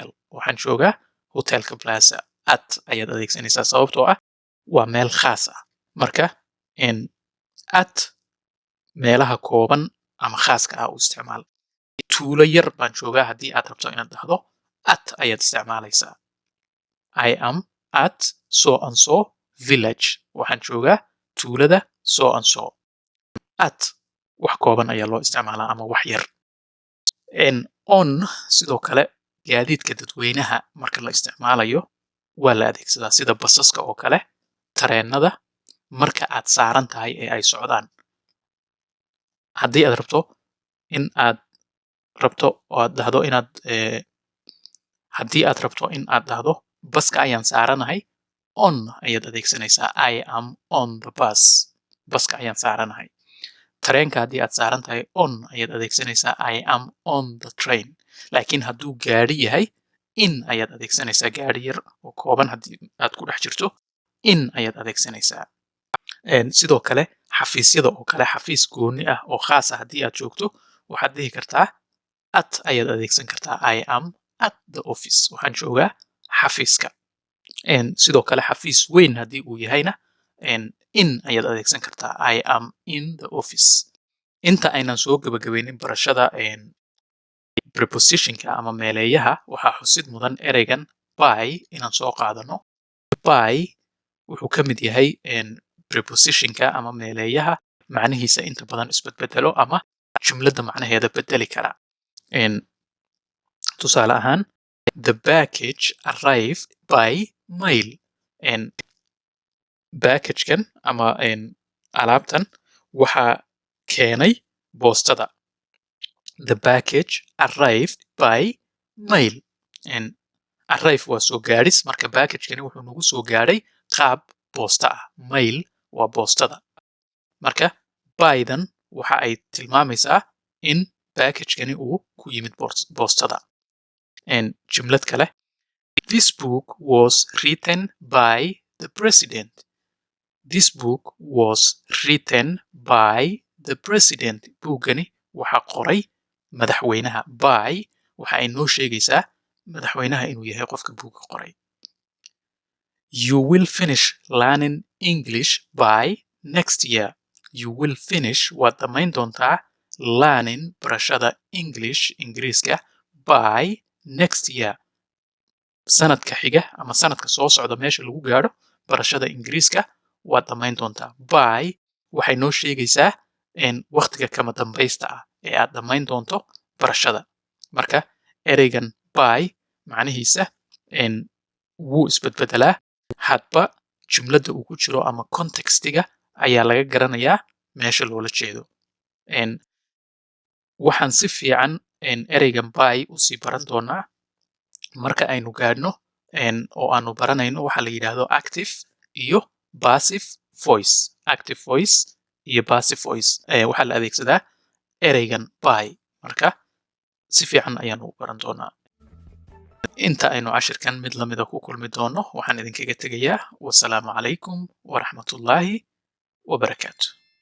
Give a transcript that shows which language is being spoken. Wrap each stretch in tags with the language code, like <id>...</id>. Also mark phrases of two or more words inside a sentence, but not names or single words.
<so>Waxaan joogaa hotelka Plaza. At ayaad adeegsanaysaa sababtoo ah waa meel khaas ah. Marka at meelaha kooban ama khaaska ah u isticmaal. Tuulo yar baan joogaa haddii aad rabto inaad dhahdo, at ayaad isticmaalaysaa.</so> <en>I am at so and so village.</en> <so>Waxaan joogaa tuulada</so> <en>so and so.</en> <so>At wax kooban ayaa loo isticmaalaa ama wax yar. On sidoo kale gaadiidka dadweynaha marka la isticmaalayo waa la adeegsadaa, sida basaska oo kale, tareenada marka aad saaran tahay ee ay socdaan. Haddii aad rabto in aad dhahdo inaad haddii aad rabto in aad dhahdo baska ayaan saaranahay, on ayaad adeegsanaysaa.</so> <en>I am on the bus.</en> <so>Baska ayaan saaranahay. Tareenka haddii aad saaran tahay, on ayaad adeegsanaysaa.</so> <en>I am on the train.</en> <so>Laakiin hadduu gaari yahay, in ayaad adeegsanaysaa. Gaari yar oo kooban haddii aad ku dhex jirto, in ayaad adeegsanaysaa. Sidoo kale xafiisyada oo kale, xafiis gooni ah oo khaas ah haddii aad joogto, waxaad dhihi kartaa at ayaad adeegsan kartaa.</so> <en>I am at the office.</en> <so>Waxaan joogaa xafiiska. Sidoo kale xafiis weyn haddii uu yahayna, in ayaad adeegsan kartaa.</so> <en>I am in the office.</en> <so>Inta aynan soo gabagabaynin barashada prepositionka ama meeleeyaha, waxaa xusid mudan ereygan by inaan soo qaadano. By wuxuu ka mid yahay prepositionka ama meeleeyaha macnihiisa inta badan isbedbedelo ama jumladda macnaheeda bedeli kara. Tusaale ahaan,</so> <en>the package arrived by mail.</en> <so>Packagekan ama alaabtan waxaa keenay boostada.</so> <en>The package arrived by mail.</en> <so>Arrive waa soo gaadhis, marka packagekani wuxuu nagu soo gaadhay qaab boosta ah. Mail waa boostada. Marka bydan waxa ay tilmaamaysaa in packagekani uu ku yimid boostada. Jumlad kale,</so> <en>This book was written by the president. This book was written by the president.</en> <so>Buuggani waxaa qoray madaxweynaha. By waxa ay noo sheegaysaa madaxweynaha inuu yahay qofka buugga qoray.</so> <en>You will finish learning English by next year. You will finish</en> <so>waad dhammayn doontaa</so> <en>learning barashada English Ingiriiska by next year.</en> <so>Sanadka xiga ama sanadka soo socda meesha lagu gaadho barashada Ingiriiska waad dhammayn doontaa. By waxay noo sheegaysaa waqtiga kama dambaysta ah ee aad dhammayn doonto barashada. Marka ereygan by macnihiisa wuu isbedbedelaa hadba jumladda uu ku jiro ama contextiga ayaa laga garanayaa meesha loola jeedo. Waxaan si fiican ereygan by usii baran doonaa marka aynu gaadhno oo aanu baranayno waxa la yidhaahdo active iyo</so> <en>passive voice. Active voice</en> <so>iyo</so> <en>passive voice</en> <so>waxaa la adeegsadaa ereygan by. Marka si fiican ayaanu u baran doonaa. Inta aynu cashirkan mid lamida ku kulmi doono waxaan idinkaga tegayaa</so> <ar>والسلام عليكم ورحمة الله وبركاته.</ar>